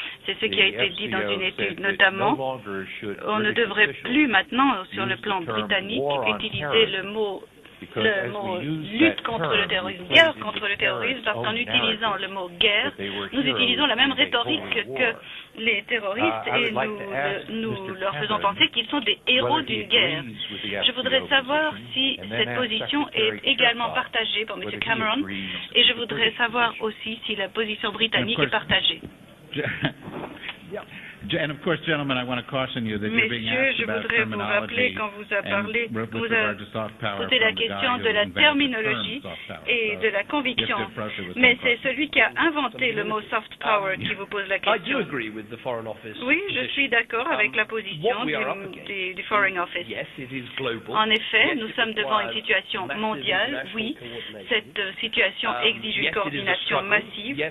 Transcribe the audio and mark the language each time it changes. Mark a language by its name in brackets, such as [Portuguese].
[French] C'est ce qui a été dit dans une étude, notamment, on ne devrait plus maintenant, sur le plan britannique, utiliser le mot lutte contre le terrorisme, guerre contre le terrorisme, parce qu'en utilisant le mot guerre, nous utilisons la même rhétorique que les terroristes et nous leur faisons penser qu'ils sont des héros d'une guerre. Je voudrais savoir si cette position est également partagée par M. Cameron et je voudrais savoir aussi si la position britannique est partagée. [English] And of course, gentlemen, I want to caution you that you're being asked about terminology and with regard to soft power [French] posé la question de la terminologie et de la conviction. Mais c'est celui qui a inventé le mot soft power qui vous pose la question. Oui, je suis d'accord avec la position du Foreign Office. En effet, nous sommes devant une situation mondiale. Oui, cette situation exige une coordination massive.